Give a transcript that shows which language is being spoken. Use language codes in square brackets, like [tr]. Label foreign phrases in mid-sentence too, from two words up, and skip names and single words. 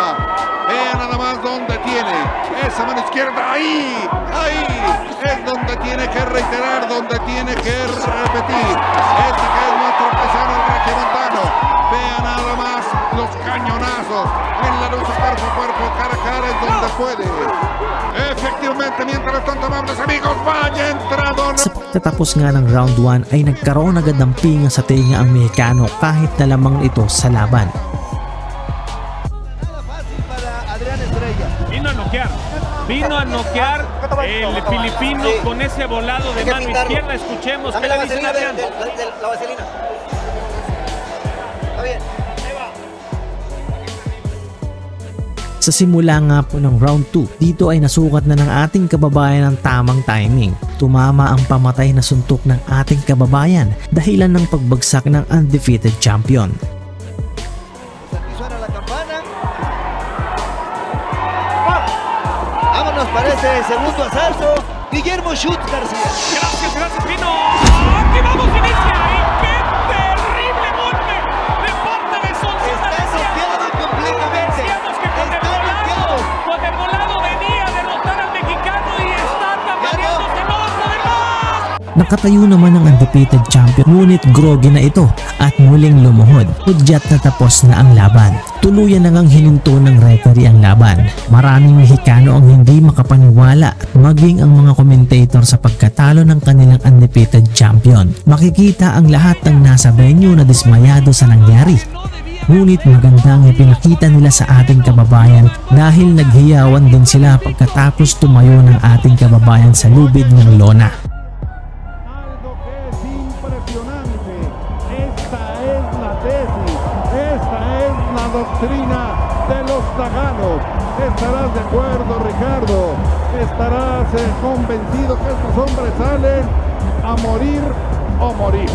[es] Vean nada más dónde tiene esa mano izquierda, ahí es donde tiene que reiterar, donde tiene que repetir. Este que es nuestro artesano, el regiomontano. Vean nada más los cañonazos en la lucha cuerpo a cuerpo, cara a cara, es donde puede. Efectivamente, mientras tanto, amables amigos, vaya entrado. [tl] Sa pagtatapos nga ng round 1 ay nagkaroon agad ng pinga sa tenga ang Mexicano kahit na lamang ito sa laban. [es] Vino a noquear el filipino con ese volado de mano izquierda. Escuchemos qué le dice Adrián. La vaselina. Está bien. [tl] Sa simula nga po ng round 2, dito ay nasukat na ng ating kababayan ang tamang timing. Tumama ang pamatay na suntok ng ating kababayan dahilan ng pagbagsak ng [en] undefeated champion. [es] Vámonos para ese segundo asalto. Guillermo Schutz García. Gracias, Pino. ¡Aquí vamos, inicia! ¡Y qué terrible golpe de parte de Sonsona! Está noqueado completamente. Decíamos que con el volado venía a derrotar al mexicano y está tambaleándose, no va a poder más. [tl] Nakatayo naman ang [en] undefeated champion, [tl] ngunit groggy na ito at muling lumuhod. Hudyat na tapos na ang laban. Tuluyan na ngang hininto ng referee ang laban. Maraming Mexicano ang hindi makapaniwala, maging ang mga commentator sa pagkatalo ng kanilang [en] undefeated champion. [tl] Makikita ang lahat ng nasa venue na dismayado sa nangyari. Ngunit magandang ipinakita nila sa ating kababayan dahil naghiyawan din sila pagkatapos tumayo ng ating kababayan sa lubid ng lona. [es] Doctrina de los Taganos. Estarás de acuerdo, Ricardo. Estarás convencido que estos hombres salen a morir o morir.